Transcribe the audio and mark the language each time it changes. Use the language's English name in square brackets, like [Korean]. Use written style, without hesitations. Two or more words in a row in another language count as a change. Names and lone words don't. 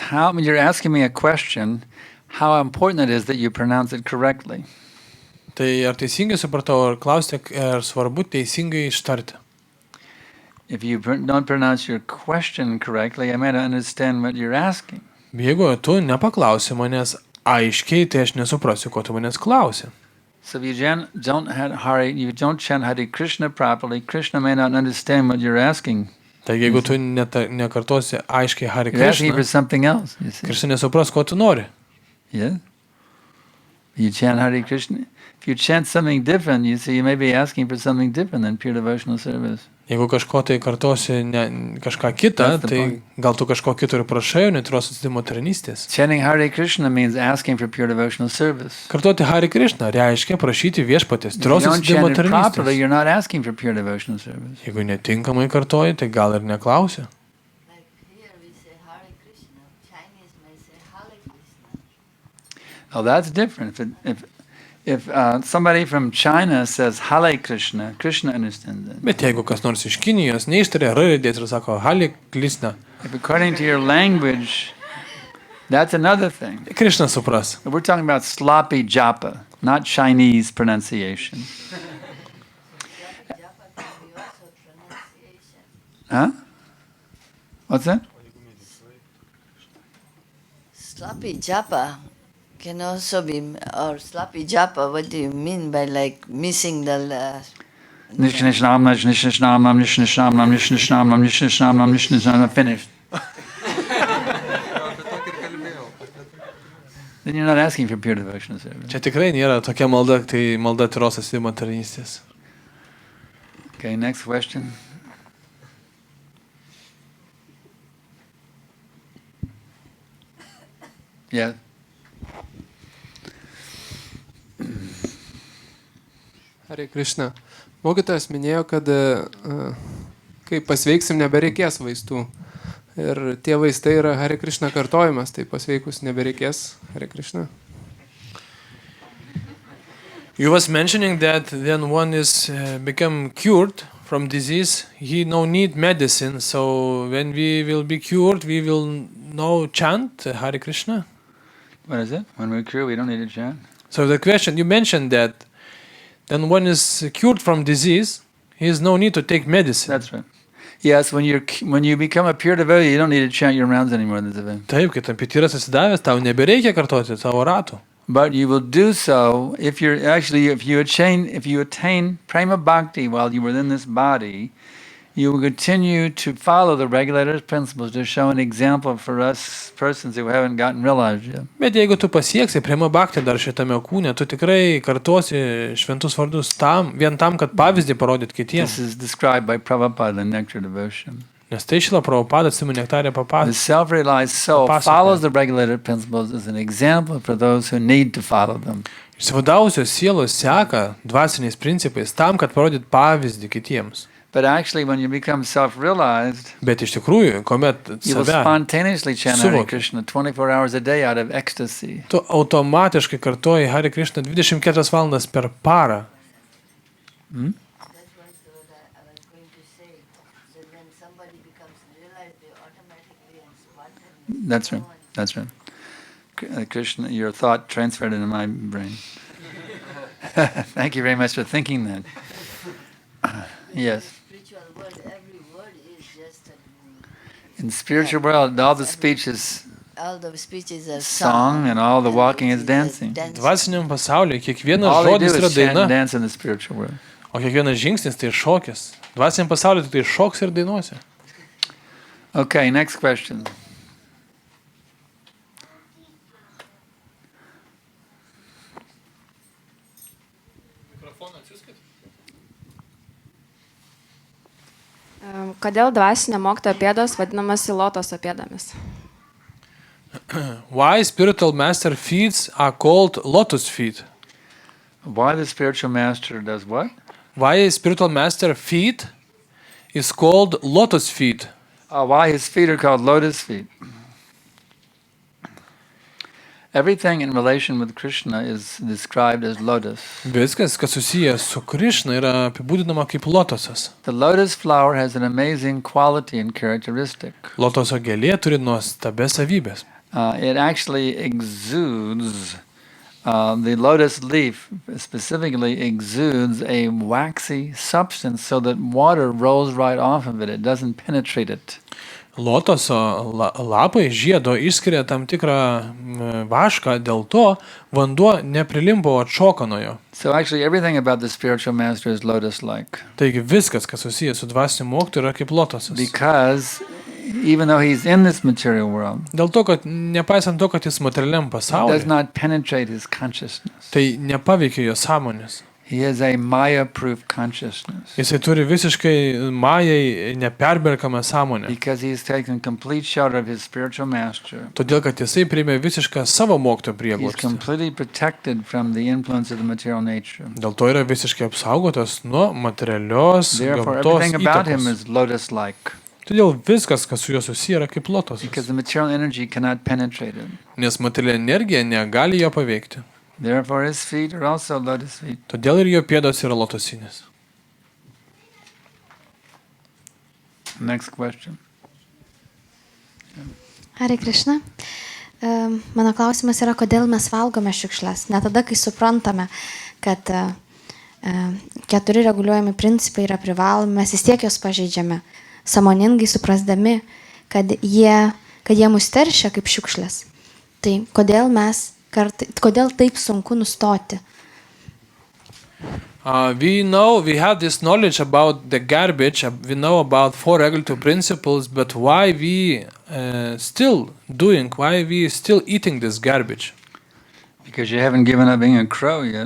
[English] You're asking me a question, how important it is that you pronounce it correctly. [Lithuanian] Tai ar teisingai supratau, ar klausite, ar svarbu teisingai ištarti? [English] If you don't pronounce your question correctly, I may not understand what you're asking. [Lithuanian] Jeigu tu nepaklausi manęs aiškiai, tai aš nesuprasiu, ko tu manęs klausi. [English] So if you don't chant Hare Krishna properly, Krishna may not understand what you're asking. [Lithuanian] Taigi, jeigu tu nekartosi aiškiai Hare [English] You're asking for Krishna, something else, you see. [Lithuanian] Krishna nesupras, ko tu nori. [English] Yeah? You chant Hare Krishna. If you chant something different, you see, you may be asking for something different than pure devotional service. [Lithuanian] Jeigu kažko tai kartosi kažką kitą, [English] That's the [Lithuanian] tai [English] point. [Lithuanian] gal tu kažko kito ir prašai, netros atsidimo tarnystės. [English] Chanting Hare Krishna means asking for pure devotional service. [Lithuanian] Kartoti Hare Krishna reiškia prašyti viešpatės, [English] If you [Lithuanian] tyros [English] don't [Lithuanian] atsidimo [English] chant it properly, [Lithuanian] tarnystės. [English] you're not asking for pure devotional service. [Lithuanian] Jeigu netinkamai kartoji, tai gal ir neklausi. [English] Like here we say Hare Krishna, Chinese may say Hare Krishna. Oh, that's different. If somebody from China says Hare Krishna, Krishna understands it. [Lithuanian] Bet jeigu kas nors iš Kinijos neištarė raidės ir sako Hare Krishna, [English] If according to your language, that's another thing. [Lithuanian] Krishna supras. [English] We're talking about sloppy japa, not Chinese pronunciation. Japa can be also pronunciation. Huh? What's that? Sloppy japa can also be, or sloppy japa, what do you mean by like missing the Finished. Then you're not asking for pure devotional service. [Lithuanian] Čia tikrai nėra tokia malda, tai malda tyros atsidimo tarnystės. [English] Okay, next question. Yeah. Hare Krishna. [Lithuanian] Mokytojas minėjo, kad kai pasveiksim, nebereikės vaistų. Ir tie vaistai yra Hare Krishna kartojimas, tai pasveikus nebereikės Hare Krishna. [English] You was mentioning that then one is become cured from disease, he no need medicine, so when we will be cured, we will now chant Hare Krishna. What is it? When we're cured, we don't need to chant. So the question, you mentioned that then one is cured from disease, he has no need to take medicine. That's right. Yes, when you become a pure devotee, you don't need to chant your rounds anymore. [Lithuanian] Taip, kai tampi tyras atsidavęs, tau nebereikia kartoti savo ratų. [English] But you will do so if you attain [Sanskrit] prema bhakti [English] while you were in this body, you will continue to follow the regulator's principles to show an example for us persons who haven't gotten realized yet. [Lithuanian] Bet jeigu tu pasieksi [Sanskrit] prema bhakti [Lithuanian] dar šitame kūne, tu tikrai kartosi šventus vardus vien tam, kad pavyzdį parodyt kitiems. [English] This is described by Prabhupada in Nectar Devotion. [Lithuanian] Nes tai Šrila Prabhupada Atsimų nektarė [English] The [Lithuanian] papasakė. [English] self-realized soul follows the regulator principles as an example for those who need to follow them. [Lithuanian] Išsivadavusios sielos seka dvasiniais principais tam, kad parodyt pavyzdį kitiems. [English] But actually, when you become self-realized, [Lithuanian] Bet iš tikrųjų, kuomet [English] you will [Lithuanian] save [English] spontaneously chant Hare [Lithuanian] suvoki, [English] Krishna 24 hours a day out of ecstasy. [Lithuanian] tu automatiškai kartoji Hare Krishna 24 valandas per parą. [English] That's what I was going to say. So when somebody becomes realized, they automatically and spontaneously. That's right. That's right. Krishna, your thought transferred into my brain. Thank you very much for thinking that. Yes. Spiritual world, every word is just a, In spiritual world, all the speech is all the speeches are song and all the walking is dancing. [Lithuanian] Dvasiniam pasaulyje kiekvienas [English] All they do [Lithuanian] žodis yra [English] is chant and [Lithuanian] daina, [English] dance in the spiritual world. [Lithuanian] o kiekvienas žingsnis tai šokis. Dvasiniam pasaulyje tik tai šoks ir dainuosi. [English] Okay, next question. [Lithuanian] Kodėl dvasinio mokytojo pėdos vadinamas lotoso pėdomis? [English] Why spiritual master feet are called lotus feet? Why the spiritual master does what? Why spiritual master feet is called lotus feet? Why his feet are called lotus feet? Everything in relation with Krishna is described as lotus. [Lithuanian] Viskas, kas susijęs su Krishna, yra apibūdinama kaip lotosas. [English] The lotus flower has an amazing quality and characteristic. [Lithuanian] Lotoso gėlė turi nuostabias savybės. [English] It actually exudes, the lotus leaf specifically exudes a waxy substance so that water rolls right off of it. It doesn't penetrate it. [Lithuanian] Lotoso lapai žiedo išskiria tam tikrą vašką, dėl to vanduo neprilimpo atšoka nuo jo. [English] So actually everything about the spiritual master is lotus-like. [Lithuanian] Taigi viskas, kas susijęs su dvasiniu mokytoju, yra kaip lotosas. [English] Because even though he's in this material world, [Lithuanian] Dėl to, kad nepaisant to, kad jis materialiam [English] it does [Lithuanian] pasaulyje, [English] not penetrate his consciousness. [Lithuanian] tai nepaveikia jo sąmonės. [English] He has a Maya-proof consciousness [Lithuanian] Jisai turi visiškai majai neperberkamą sąmonę. [English] because he has taken complete shelter of his spiritual master. [Lithuanian] Todėl, kad jisai priėmė visišką savo mokytojo [English] He's [Lithuanian] prieglobstį. [English] completely protected from the influence of the material nature. [Lithuanian] Dėl to yra visiškai apsaugotas nuo materialios [English] Therefore, [Lithuanian] gamtos [English] everything about him [Lithuanian] įtakos. [English] is lotus-like [Lithuanian] Todėl viskas, kas su juo susiję, yra kaip lotos. [English] because the material energy cannot penetrate it. [Lithuanian] Nes materiali energija negali jo paveikti. [English] Therefore, his feet are also lotus feet. [Lithuanian] Todėl ir jo pėdos yra lotosinės. [English] Next question. Hare Krishna. [Lithuanian] Mano klausimas yra, kodėl mes valgome šiukšles. Ne tada, kai suprantame, kad 4 reguliuojami principai yra privalomi, mes vis tiek jos pažeidžiame, sąmoningai suprasdami, kad jie mus teršia kaip šiukšlės. Tai kodėl taip sunku nustoti? [English] We have this knowledge about the garbage. We know about 4 regulative principles, but why we still eating this garbage? Because you haven't given up being a crow yet.